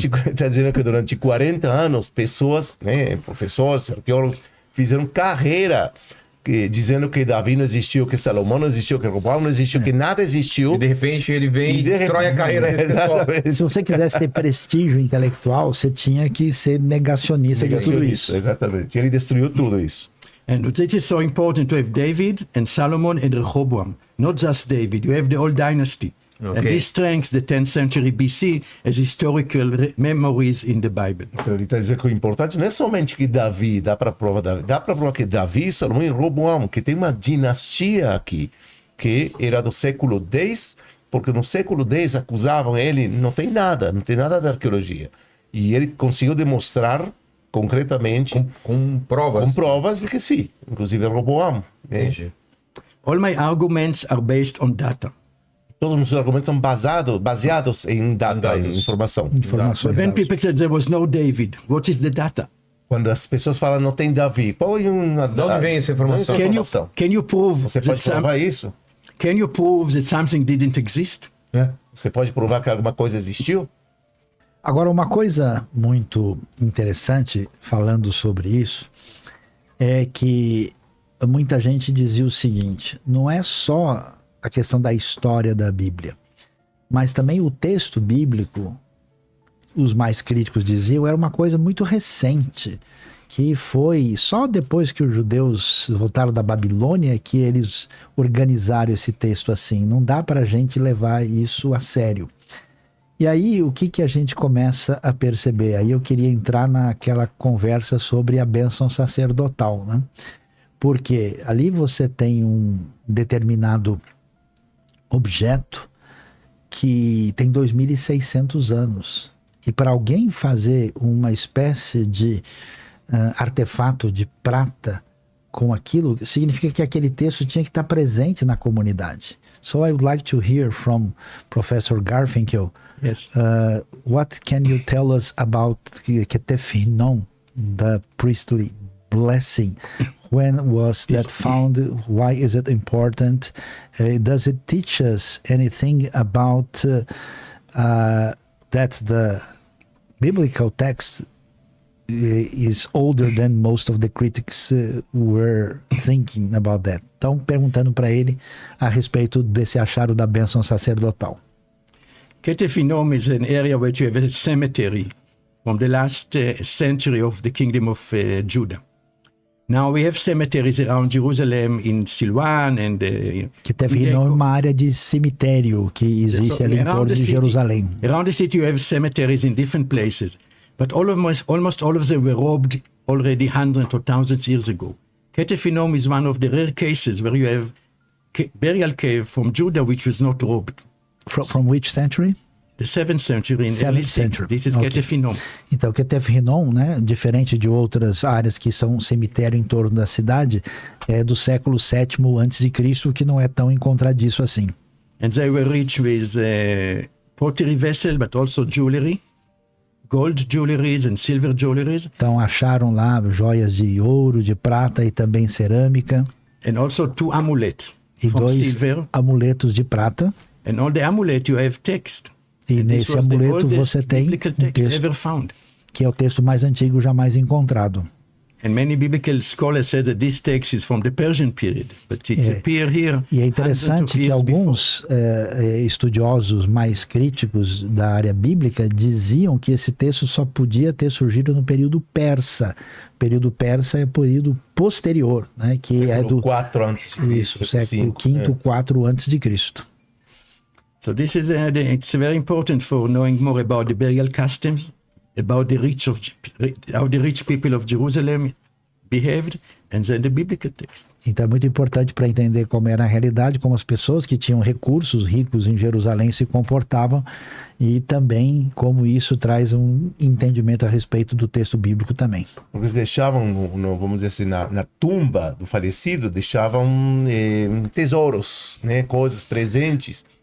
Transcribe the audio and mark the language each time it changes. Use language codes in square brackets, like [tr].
[pt] Está dizendo que durante 40 anos, pessoas, professores, arqueólogos, fizeram carreira dizendo que Davi não existiu, que Salomão não existiu, que Roboão não existiu, que nada existiu. E de repente ele vem e destrói a carreira desse pessoal. Se você quisesse ter prestígio intelectual, você tinha que ser negacionista de tudo isso. Exatamente. Ele destruiu tudo isso. [en] And this is so important to have David and Solomon and Rehoboam, not just David. You have the whole dynasty. Okay. And this strengthens the 10th century BC as historical memories in the Bible. [pt] Então ele está dizendo que o importante não é somente que Davi, dá para provar que Davi, Salomão e Roboão, que tem uma dinastia aqui, que era do século X, porque no século X acusavam ele, não tem nada da arqueologia. E ele conseguiu demonstrar concretamente, com provas de que sim, inclusive Roboão. Entendi. [en] All my arguments are based on data. [pt] Todos os meus argumentos estão baseados em data, em informação. [en] But when people said there was no David, what is the data? [pt] Quando as pessoas falam não tem Davi, põe uma... De onde vem essa informação? [en] Can you prove [pt] Você pode provar isso? [en] Can you prove that something didn't exist? [pt] Você pode provar que alguma coisa existiu? Agora, uma coisa muito interessante falando sobre isso é que muita gente dizia o seguinte: não é só a questão da história da Bíblia, mas também o texto bíblico, os mais críticos diziam, era uma coisa muito recente, que foi só depois que os judeus voltaram da Babilônia que eles organizaram esse texto assim. Não dá para a gente levar isso a sério. E aí, o que a gente começa a perceber? Aí eu queria entrar naquela conversa sobre a bênção sacerdotal, né? Porque ali você tem um determinado objeto que tem 2.600 anos. E para alguém fazer uma espécie de artefato de prata com aquilo, significa que aquele texto tinha que estar presente na comunidade. [en] So I would like to hear from Professor Garfinkel. Yes. What can you tell us about Ketef Hinnom, the priestly blessing? When was that found? Why is it important? Does it teach us anything about that the biblical text is older than most of the critics were thinking about that? [pt] Então, perguntando para ele a respeito desse achado da bênção sacerdotal. [en] Ketef Hinnom is an area where you have a cemetery from the last century of the kingdom of Judah. Now we have cemeteries around Jerusalem, in Silwan and... [pt] Ketef Hinnom é uma área de cemitério que existe ali em torno de Jerusalém. [en] Around the city you have cemeteries in different places, but almost all of them were robbed already hundreds or thousands of years ago. Ketef Hinnom is one of the rare cases where you have burial cave from Judah which was not robbed. From which century? The 7th century. This is Ketef Hinnom. [pt] Então, Ketef Hinnom, né, diferente de outras áreas que são cemitério em torno da cidade, é do século VII a.C., que não é tão encontradiço assim. [en] And they were rich with pottery vessel, but also jewelry, gold jewelries and silver jewelries. [pt] Então, acharam lá joias de ouro, de prata e também cerâmica. [en] And also 2 amulets [pt] e [en] from 2 silver. [pt] Amuletos de prata. [en] And on the amulet you have text. [pt] E nesse amuleto você tem um texto, que é o texto mais antigo jamais encontrado. [en] And many biblical scholars say that this text is from the Persian period, but it's appear here. [pt] E é interessante que alguns estudiosos mais críticos da área bíblica diziam que esse texto só podia ter surgido no período persa. O período persa é o período posterior, né, que século é do 4 antes de Cristo, século V, 4 antes de Cristo. [en] So this is it's very important for knowing more about the burial customs, about how the rich people of Jerusalem behaved, and then the biblical text. [pt] Então é muito importante para entender como era a realidade, como as pessoas que tinham recursos ricos em Jerusalém se comportavam e também como isso traz um entendimento a respeito do texto bíblico também. Eles deixavam, vamos dizer assim, na tumba do falecido, deixavam tesouros, né, coisas, presentes.